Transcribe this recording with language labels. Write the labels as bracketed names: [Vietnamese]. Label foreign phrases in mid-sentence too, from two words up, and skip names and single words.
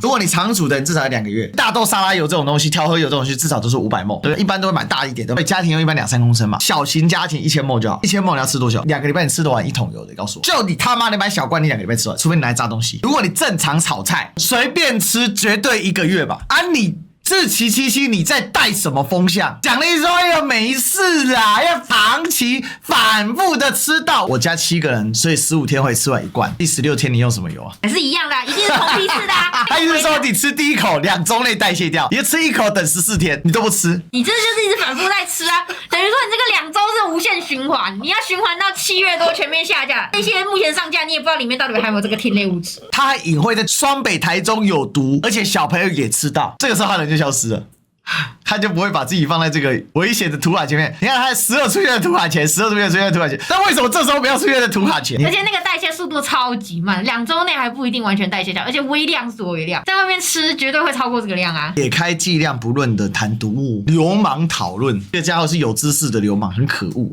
[Chinese] 如果你常煮的，你至少要2個月。大豆沙拉油這種東西，調和油這種東西，至少都是500 ml，對，一般都會買大一點的，家庭用一般2-3公升嘛，小型家庭1000 ml 就好。1000 ml你要吃多久？2個禮拜你吃得完1桶油的？告訴我，就你他媽的買小罐，你2個禮拜吃完，除非你拿來炸東西。如果你正常炒菜，隨便吃，絕對1個月吧。你志祺七七，你在帶什麼風向？獎勵說要沒事啦，要長期反覆的吃到。我家7個人，所以15天會吃完1罐。第16天你用什麼油啊？還是一樣的、啊，一定是同批次的、啊。他意思說你吃第1口2周內代謝掉，你就吃1口等14天，你都不吃，你這就是一直反覆在吃啊。等於說你這個2周是無限循環，你要循環到7月多全面下架。那些目前上架，你也不知道裡面到底還有沒有這個烴類物質。它還隱晦在雙北、台中有毒，而且小朋友也吃到，這個時候他人就消失了。他就不會把自己放在這個危險的圖卡前面。你看他時而出現在圖卡前，時而出現在圖卡前，但為什麼這時候不要出現在圖卡前？而且那個代謝速度超級慢，2周內還不一定完全代謝掉，而且微量是微量，在外面吃絕對會超過這個量啊！撇開劑量不論的談毒物，流氓討論，這個家伙是有知識的流氓，很可惡。